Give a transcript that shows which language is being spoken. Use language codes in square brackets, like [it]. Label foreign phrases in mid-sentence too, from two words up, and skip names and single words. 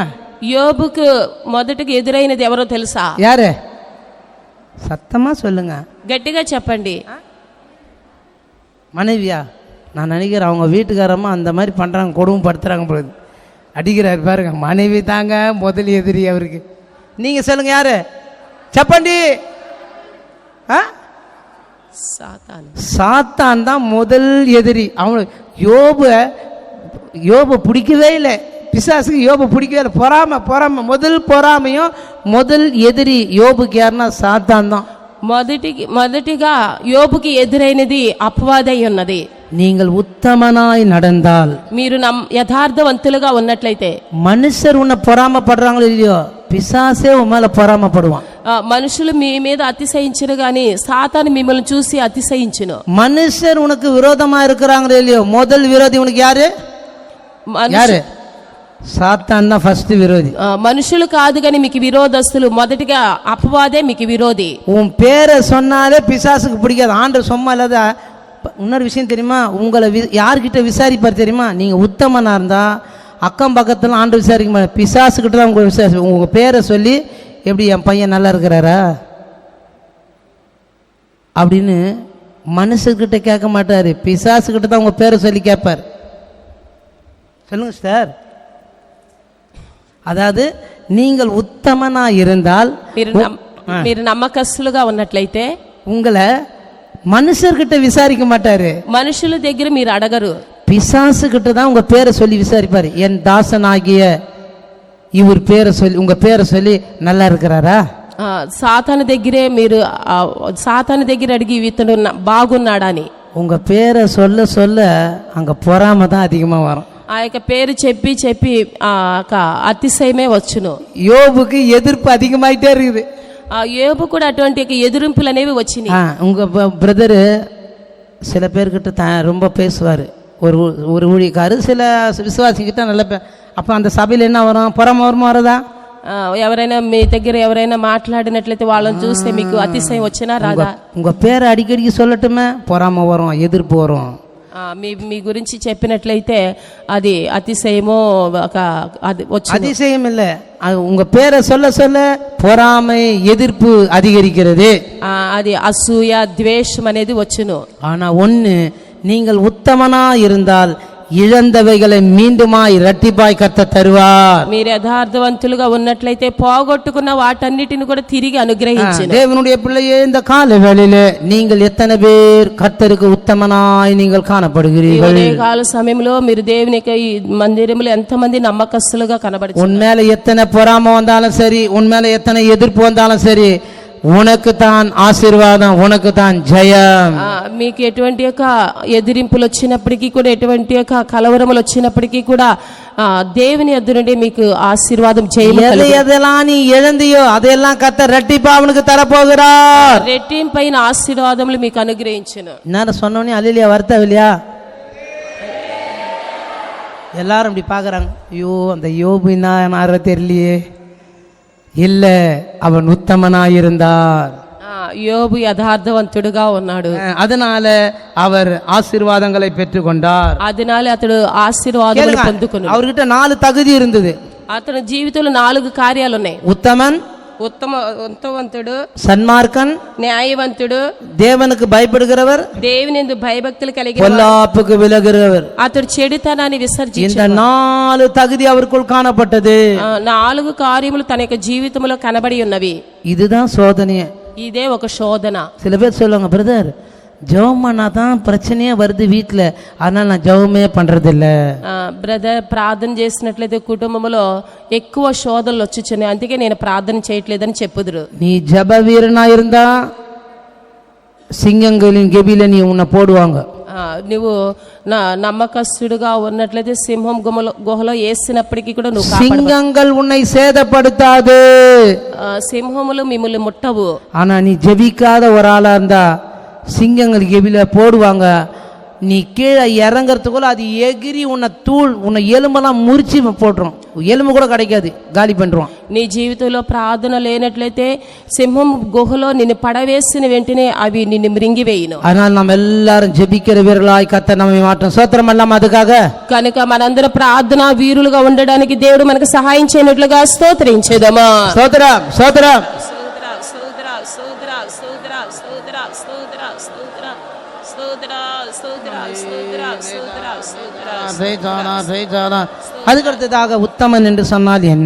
[te] యోబుకు మొదటికి ఎదురైనది ఎవరో తెలుసా? [ta] யாரு? சத்தமா சொல்லுங்க, [te] గట్టిగా చెప్పండి. [ta] மனைவியா? நான் நினைக்கிறேன் அவங்க வீட்டுக்காரம்மா அந்த மாதிரி பண்றாங்க, கொடுமைப்படுத்துறாங்க பொழுது அடிக்கிறாரு பாருங்க. மனைவி தாங்க முதல் எதிரி அவருக்கு. நீங்க சொல்லுங்க யாரு? சப்பண்டி. சாத்தான் தான் முதல் எதிரி. அவனுக்கு யோபு பிடிக்கவே இல்லை, பிசாசுக்கு யோபு பிடிக்கவே இல்லை. பொறாமை முதல் பொறாமையும் முதல் எதிரி யோபுக்கு யாருன்னா சாத்தான் தான். [te] మొదటిగా యోబుకి ఎదురైనది అపవాదై ఉన్నది. [ta] நீங்கள் உத்தமனாய் நடந்தால், [te] మీరు యథార్థవంతులుగా ఉన్నట్లయితే, [ta] மனுஷர் உன்னை பொறாமப்படுறாங்களோ இல்லையோ, பிசாசே உன் மேல பொறாமப்படுவான். [te] మనుషులు మీ మీద అతిశయించరు గాని సాతాను మిమ్మల్ని చూసి అతిశయించును. [ta] மனுஷர் உனக்கு விரோதமா இருக்கிறாங்களோ இல்லையோ, முதல் விரோதி உனக்கு யாரு? யாரு? [te] సాతాన్ தான் ఫస్ట్ విరోధి. మనుషులు కాదు కానీ మీకు విరోధస్తులు. మొదటిగా అపవాదే మీకు విరోధి. [ta] உன் பேரை சொன்னாலே பிசாசுக்கு பிடிக்காது. ஆண்டவர் சும்மா இல்லாத. இன்னொரு விஷயம் தெரியுமா, உங்களை யார்கிட்ட விசாரிப்பார் தெரியுமா? நீங்க உத்தமனா இருந்தா அக்கம் பக்கத்துல ஆண்டவர் விசாரிக்க மாட்டார், பிசாசுக்கிட்ட தான் உங்களை விசாரி. உங்க பேரை சொல்லி, எப்படி என் பையன் நல்லா இருக்கிறாரா அப்படின்னு மனுஷர்கிட்ட கேட்க மாட்டாரு, பிசாசுக்கிட்ட தான் உங்க பேரை சொல்லி கேட்பார். சொல்லுங்க சார். అదాదు நீங்கள் ఉత్తమనా இருந்தால், [te] మీరు నమ్మకస్తులుగా ఉన్నట్లయితే [ta] உங்களை மனுஷர்கிட்ட விசாரிக்க மாட்டாரு, [te] మనుషుల దగ్గర మీరు అడగరు, [ta] பிசாசு கிட்ட தான் உங்க பேரை சொல்லி விசாரிப்பாரு. என் தாசனாகிய இவர் பேரை சொல்லி, உங்க பேரை சொல்லி நல்லா இருக்கிறாரா? [te] సాతాను దగ్గరే మీరు సాతాను దగ్గర అడిగి ఇతడు బాగున్నాడా అని. [ta] உங்க பேரை சொல்ல சொல்ல அங்க பொறாமை தான் அதிகமா வரும். [te] ఆ యొక్క పేరు చెప్పి చెప్పి అతిశయమే వచ్చును. [ta] யோபுக்கு எதிர்ப்பு அதிகமாயிட்டே இருக்குது. [te] యోబు కూడా అటువంటి ఎదురింపులు అనేవి వచ్చినాయి. [ta] உங்க பிரதரு சில பேர்கிட்ட ரொம்ப பேசுவாரு, ஒரு ஊழியக்காரர் சில விசுவாசிக்கிட்ட நல்ல அப்ப அந்த சபையில் என்ன வரும்? பொறாமை வருமா? வரதா? [te] ఎవరైనా మీ దగ్గర ఎవరైనా మాట్లాడినట్లయితే వాళ్ళని చూస్తే మీకు అతిశయం వచ్చినా రాదా? [ta] உங்க பேரை அடிக்கடிக்கு சொல்லட்டுமே, பொறாமை வரும், எதிர்ப்பு வரும். [te] మీ గురించి చెప్పినట్లయితే అది అతిశయమో అది వచ్చి [ta] அதிசயம் இல்ல, அது உங்க பேரை சொல்ல சொல்ல பொறாமை எதிர்ப்பு அதிகரிக்கிறது. [te] అది అసూయ ద్వేషం అనేది వచ్చును. [ta] ஆனா ஒண்ணு, நீங்கள் உத்தமனா இருந்தால் இழந்தவைகளை மீண்டுமாய் இரட்டிப்பாய் கர்த்தர் தருவார். [te] మీరు యథార్థవంతులుగా ఉన్నట్లయితే పోగొట్టుకున్న వాటన్నిటిని కూడా తిరిగి అనుగ్రహించును. [ta] தேவனுடைய பிள்ளையே, இந்த கால வேளையிலே நீங்கள் எத்தனை பேர் கர்த்தருக்கு உத்தமனாய் நீங்கள் காணப்படுகிறீர்கள்? [te] ఈ కాల సమయంలో మీరు దేవునికి ఈ మందిరంలో ఎంతమంది నమ్మకస్తులుగా కనబడుతున్నారు? [ta] உன் மேல எத்தனை பொறாமை வந்தாலும் சரி, உன் மேல எத்தனை எதிர்ப்பு வந்தாலும் சரி, உனக்கு தான் ஆசீர்வாதம், உனக்கு தான் ஜெயம். [te] మీకు ఎటువంటి యొక్క ఎదిరింపులు వచ్చినప్పటికీ కూడా, ఎటువంటి యొక్క కలవరములు వచ్చినప్పటికీ కూడా దేవుని యొద్ద నుండి మీకు ఆశీర్వాదం జయము కలుగును. [ta] எதெல்லாம் நீ இழந்தியோ அதையெல்லாம் கர்த்தர் இரட்டிப்பா அவனுக்கு தரப்போகிறார். [te] రెట్టింపైన ఆశీర్వాదములు మీకు అనుగ్రహించును. [ta] நான் சொன்னோன்னே அல்லேலூயா வருத்தம் இல்லையா? எல்லாரும் இப்படி பார்க்குறாங்க, ஐயோ அந்த யோபு என்ன தெரியலையே. இல்ல, அவன் உத்தமனாயிருந்தார். [te] யோபு యథార్థవంతుడుగా ఉన్నాడు, [ta] அதனால அவர் ஆசீர்வாதங்களை பெற்றுக்கொண்டார். [te] அதனால అతడు ఆశీర్వాదాలు పొందుకున్నాడు. [ta] அவர்கிட்ட 4 தகுதி இருந்தது. [te] అతని జీవితంలో 4 కార్యాలు ఉన్నాయి. [ta] உத்தமன், [te] ఉత్తమవంతుడు, [ta] சன்மார்க்கன், [te] న్యాయవంతుడు, [ta] தேவனுக்கு பயப்படுகிறவர், [te] దేవునియందు భయభక్తులు కలిగిన, [ta] பொல்லாப்புக்கு விலகுகிறவர். [te] అతడు చెడుతనాన్ని విసర్జించాడు. [ta] இந்த 4 தகுதி அவருக்குள் காணப்பட்டது. [te] 4 కార్యములు తన యొక్క జీవితంలో కనబడి ఉన్నవి. [ta] இதுதான் சோதனை. [te] ఇదే ఒక శోధన. [ta] சில பேர் சொல்லுவாங்க, பிரதர் ஜெபம் பண்ணா தான் பிரச்சனையே வருது வீட்டில், அதனால நான் ஜெபமே பண்றதில்ல. [te] బ్రదర్, ప్రార్థన చేసినట్లయితే కుటుంబంలో ఎక్కువ శోధనలు వచ్చుచున్నాయి, అందుకే నేను ప్రార్థన చేయట్లేదని చెప్పుదురు. [ta] நீ ஜெப வீரனா இருந்தா సింగంகளின் గెబిల நீ உன்னை போடுவாங்க. [te] నువ్వు నమ్మకస్తుడుగా ఉన్నట్లయితే సింహం గుహలో వేసినప్పటికీ కూడా నువ్వు [ta] సింగங்கள் உன்னை சேதப்படுத்தாது, [te] సింహములు మిమ్మల్ని ముట్టవు. [ta] ஆனா நீ ஜெபிக்காத ஒரு ஆளா இருந்தா சிங்கங்கள் கெபில போடுவாங்க. நீ கீழே இறங்கறதுக்குள்ள அது எகிரி உன்னை எலும்பெல்லாம் முறிச்சு போட்டுரும், எலும்பு கூட கிடைக்காது, காலி பண்ணுவான். నీ జీవితంలో ప్రార్థన లేనట్లయితే సింహం గుహలో నిన్ను పడవేసిన వెంటనే అవి నిన్ను మృంగివేయును. அதனால நாம் எல்லாரும் ஜெபிக்கிற வீரர்களாய் கர்த்தர் நம்மை மாற்றும். சோத்திரம் எல்லாம் அதுக்காக. [te] కనుక మనందరం ప్రార్థన వీరులుగా ఉండడానికి దేవుడు మనకు సహాయం చేయనట్లుగా స్తోత్రించేదమా. [ta] சோத்திரம் சோத்திரம். அதுக்கடுத்ததாக உத்தமன் என்று சொன்னால் என்ன?